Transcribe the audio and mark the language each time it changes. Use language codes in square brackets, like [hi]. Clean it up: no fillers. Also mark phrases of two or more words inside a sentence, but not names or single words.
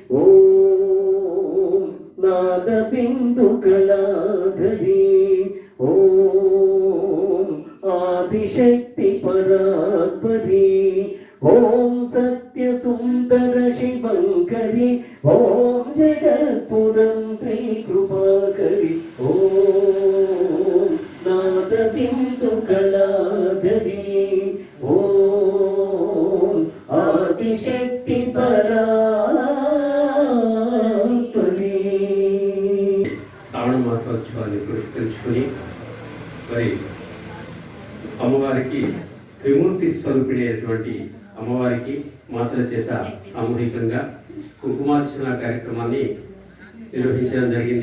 [sa] ओम नादबिन्दुकलाधरी, ओम आदिशक्ति परात्परी, ओम सत्य सुंदर शिवंकरी, ओम जगत्पुरंत्री कृपाकरी. ओम नादबिन्दुकलाधरी, ओम आदिशक्ति परात्परी. [te] శ్రావణ మాసోత్సవాన్ని పురస్కరించుకొని మరి అమ్మవారికి త్రిమూర్తి స్వరూపిణి అమ్మవారికి మాతల చేత సామూహికంగా కుంకుమార్చన కార్యక్రమాన్ని నిర్వహించడం జరిగింది.